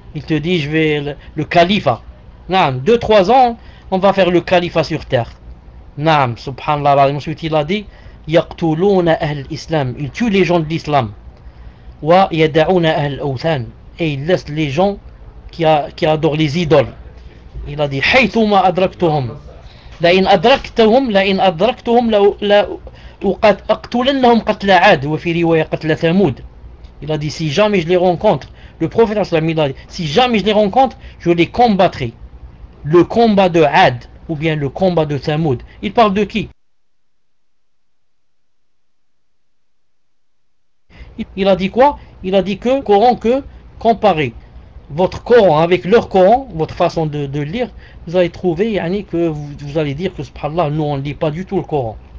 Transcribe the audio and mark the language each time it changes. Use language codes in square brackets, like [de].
[fr] Il te dit je vais le califat. Naam, 2-3 ans, on va faire le califat sur terre. Naam, subhanallah. Ensuite il a dit [ar] Yaqtuluna Ahl Islam, [fr] ils tuent les gens de l'islam. [ar] Wa yada'una Ahl Awthan, [fr] et ils laissent les gens qui adorent les idoles. Il a dit [ar] Haythuma Adraktuhum. لئن أدركتهم لئن أدركتهم لا أقتلنهم قتل عاد وفي رواية قتل ثمود. [fr] Il a dit si jamais je les rencontre, le prophète sallam il a dit si jamais je les rencontre, je les combattrai. Le combat de Ad ou bien le combat de Thamoud. Il parle de qui? Il a dit quoi? Il a dit que Coran, que comparer votre Coran avec leur Coran, votre façon de lire, vous allez trouver, yani, que vous allez dire que subhanallah, nous on ne lit pas du tout le Coran.